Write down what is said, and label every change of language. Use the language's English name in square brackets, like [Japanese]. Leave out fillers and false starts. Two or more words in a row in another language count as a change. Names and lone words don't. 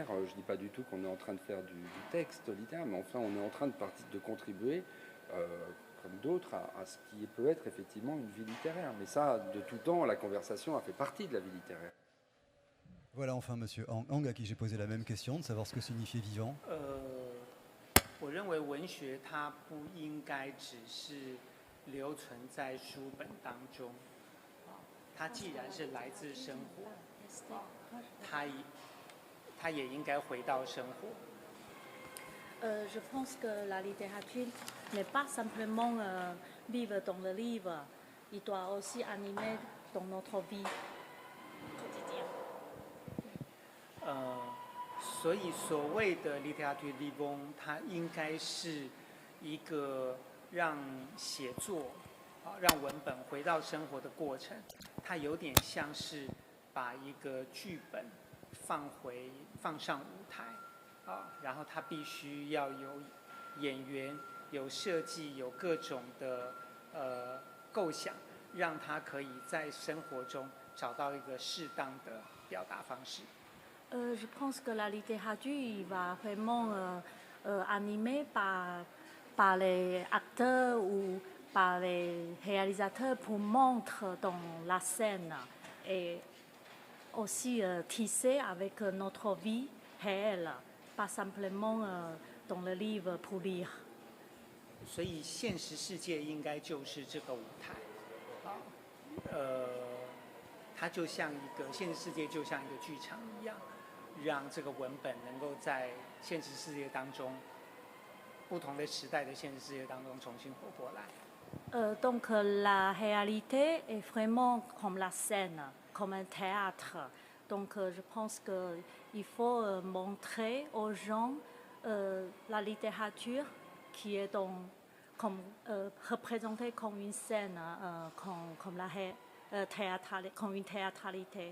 [French] Je ne dis pas du tout qu'on est en train de faire du texte littéraire, mais enfin, on est en train de contribuer, comme d'autres, à ce qui peut être effectivement une vie littéraire. Mais ça, de tout temps, la conversation a fait partie de la vie littéraire. Voilà enfin Monsieur Hang à qui j'ai posé la même question, de savoir ce que signifiait vivant. [Chinese] 我认为文学它不应该只是留存在书本当中，它既然是来自生活，它也应该回到生活。 [French] Je pense que la littérature n'est pas simplement vivre dans le livre, il doit aussi animer dans notre vie quotidienne. [Chinese] 所以所谓的 [French] littérature vivante， [Chinese] 它应该是一个让写作让文本回到生活的过程。它有点像是把一个剧本放上舞台然后它必须要有演员、有设计、有各种的构想，让它可以在生活中找到一个适当的表达方式。 [French] Je pense que la littérature va vraiment animée par les acteurs ou par les réalisateurs pour montrer dans la scène et aussi tisser avec notre vie réelle, pas simplement dans le livre pour lire. [Chinese] 所以现实世界应该就是这个舞台它就像现实世界就像一个剧场一样，让这个文本能够在现实世界当中，不同的时代的现实世界当中重新活过来。 [French] Donc la réalité est vraiment comme la scène, comme un théâtre. Donc je pense qu'il faut montrer aux gens la littérature qui est représentée comme une scène, comme une théâtralité.